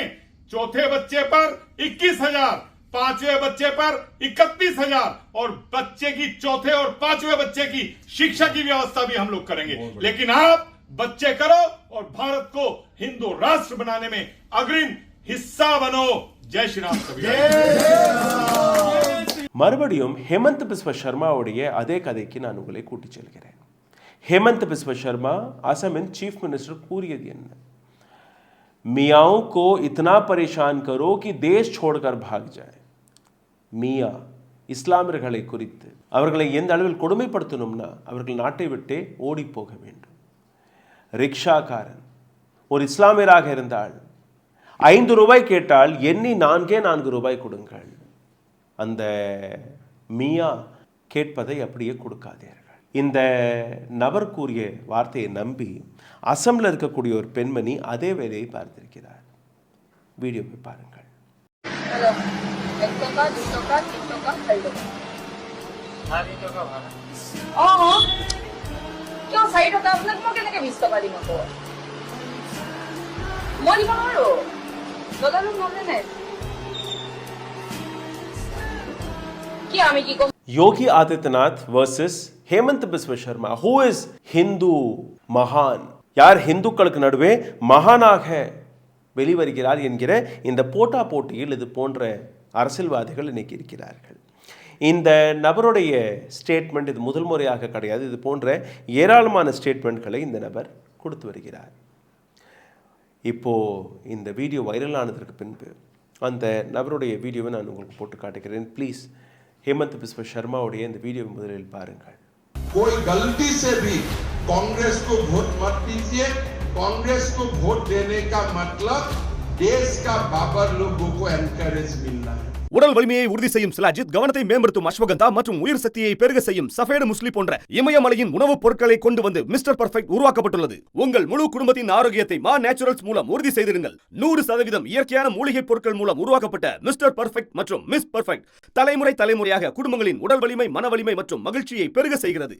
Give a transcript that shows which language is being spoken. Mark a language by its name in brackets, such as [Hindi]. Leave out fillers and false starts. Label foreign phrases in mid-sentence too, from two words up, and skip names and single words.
[Hindi] 4थे बच्चे पर 21,000, 5वें बच्चे पर 31,000 और बच्चे की 4थे और 5वें बच्चे की शिक्षा की व्यवस्था भी हम लोग करेंगे। लेकिन आप बच्चे करो और भारत को हिंदू राष्ट्र बनाने में अग्रिम हिस्सा बनो। जय श्री राम। [Tamil] மறுபடியும் ஹேமந்த் பிஸ்வ சர்மாவுடைய அதே கதைக்கு நான் உங்களை கூட்டிச் செல்கிறேன். हेमंत बिस्वा शर्मा असम [English] chief minister [Tamil] கூறியது என்ன? [Hindi] मियाओं को इतना परेशान करो कि देश छोड़कर भाग जाए. [Tamil] मिया இஸ்லாமியர்களை குறித்து அவர்களை எந்த அளவில் கொடுமைப்படுத்தணும்னா அவர்கள் நாட்டை விட்டே ஓடி போக வேண்டும். ரிக்ஷாக்காரன் ஒரு இஸ்லாமியராக இருந்தால் 5 ரூபாய் கேட்டால் எண்ணி 4 ரூபாய் கொடுங்கள். அந்த மியா கேட்பதை அப்படியே கொடுக்காதீர்கள். இந்த நபர் கூறிய வார்த்தையை நம்பி அசம்ல இருக்கக்கூடிய ஒரு பெண்மணி அதே வேலையை பார்த்திருக்கிறார். வீடியோவை பாருங்கள். [Assamese] হেলো 1 টকা 2 টকা 3 টকা 4 টকা হাঁ 2 টকা ভাড়া কিয় 4 টকা আপোনাক মই কেনেকে 20 টকা দিম আকৌ মই দিব নোৱাৰো দাদালো নহলে নাই কি আমি কি কম [English] Yogi Adityanath versus Hemant Biswa Sarma. who is Hindu Mahan? [Tamil] யார் ஹிந்துக்களுக்கு நடுவே மகானாக வெளிவருகிறார் என்கிற இந்த போட்டா போட்டியில் இது போன்ற அரசியல்வாதிகள் இன்னைக்கு இருக்கிறார்கள். இந்த நபருடைய ஸ்டேட்மெண்ட் இது முதல் முறையாக கிடையாது. இது போன்ற ஏராளமான ஸ்டேட்மெண்ட்களை இந்த நபர் கொடுத்து வருகிறார். இப்போ இந்த வீடியோ வைரல் ஆனதற்கு பின்பு அந்த நபருடைய வீடியோவை நான் உங்களுக்கு போட்டு காட்டுகிறேன். ப்ளீஸ் हेमंत बिस्व शर्मा उड़े இந்த வீடியோவை முதலில் பாருங்கள். [Hindi] कोई गलती से भी कांग्रेस को वोट मत दीजिए. कांग्रेस को वोट देने का मतलब देश का बाबर लोगों को एनकरेज मिलना है. [Tamil] உடல் வலிமையை உறுதி செய்யும் சிலாஜித், கவனத்தை மேம்படுத்தும் அஸ்வகந்தா மற்றும் உயிர் சக்தியை பெருக செய்யும் சஃபேடு முஸ்லி போன்ற இமயமலையின் உணவுப் பொருட்களை கொண்டு வந்து மிஸ்டர் பர்ஃபெக்ட் உருவாக்கப்பட்டுள்ளது. உங்கள் முழு குடும்பத்தின் ஆரோக்கியத்தை மா நேச்சுரல்ஸ் மூலம் உறுதி செய்திருங்கள். 100% இயற்கையான மூலிகை பொருட்கள் மூலம் உருவாக்கப்பட்ட மிஸ்டர் பர்ஃபெக்ட் மற்றும் மிஸ் பர்ஃபெக்ட் தலைமுறையாக குடும்பங்களின் உடல் வலிமை, மன வலிமை மற்றும் மகிழ்ச்சியை பெருக செய்கிறது.